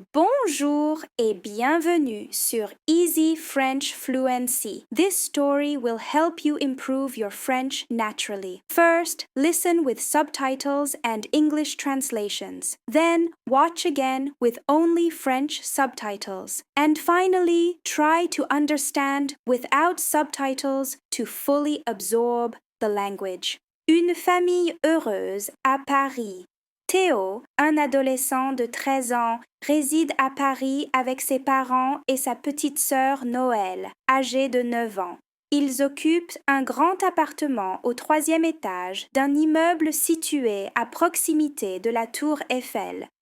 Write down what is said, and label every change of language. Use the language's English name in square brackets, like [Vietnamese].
[French] Bonjour et bienvenue sur Easy French Fluency. [English] This story will help you improve your French naturally. First, listen with subtitles and English translations. Then, watch again with only French subtitles. And finally, try to understand without subtitles to fully absorb the language. [French] Une famille heureuse à Paris. Théo, un adolescent de 13 ans, réside à Paris avec ses parents et sa petite sœur Noël, âgée de 9 ans. Ils occupent un grand appartement au 3e étage d'un immeuble situé à proximité de la tour Eiffel.